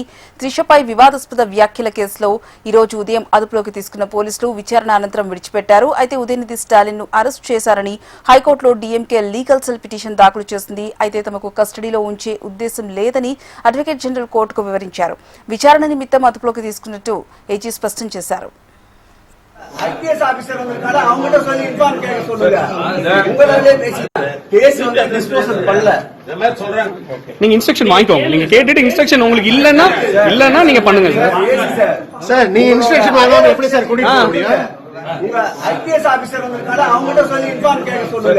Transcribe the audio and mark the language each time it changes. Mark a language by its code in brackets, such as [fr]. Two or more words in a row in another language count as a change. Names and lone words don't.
[te] త్రిషపై వివాదాస్పద వ్యాఖ్యల కేసులో ఈ రోజు ఉదయం అదుపులోకి తీసుకున్న పోలీసులు విచారణ అనంతరం విడిచిపెట్టారు. అయితే ఉదయనిధి స్టాలిన్ ను అరెస్టు చేశారని హైకోర్టులో డీఎంకే లీగల్ సెల్ పిటిషన్ దాఖలు చేసింది. అయితే తమకు కస్టడీలో ఉంచే ఉద్దేశం లేదని అడ్వకేట్ జనరల్ కోర్టుకు వివరించారు. విచారణ నిమిత్తం అదుపులోకి తీసుకున్నట్టు ఏజీ స్పష్టం చేశారు. [en] IPS officer [ta] வந்திருக்காரு, அவங்ககிட்ட சொல்லி இன்ஃபார்ம் கேட்க சொல்லுங்க. உங்களாலே கேஸ் வந்து டிஸ்போசல் பண்ணல நீங்க இன்ஸ்ட்ரக்ஷன் வாங்கிக்கோங்க. நீங்க கேட்டுட்டு இன்ஸ்ட்ரக்ஷன் உங்களுக்கு இல்லன்னா நீங்க பண்ணுங்க சார். நீ இன்ஸ்ட்ரக்ஷன் வாங்காம எப்படி சார் கூட்டிட்டு போக முடியும்? உங்க [en] IPS officer [ta] வந்திருக்காரு, அவங்ககிட்ட சொல்லி இன்ஃபார்ம் கேட்க சொல்லுங்க.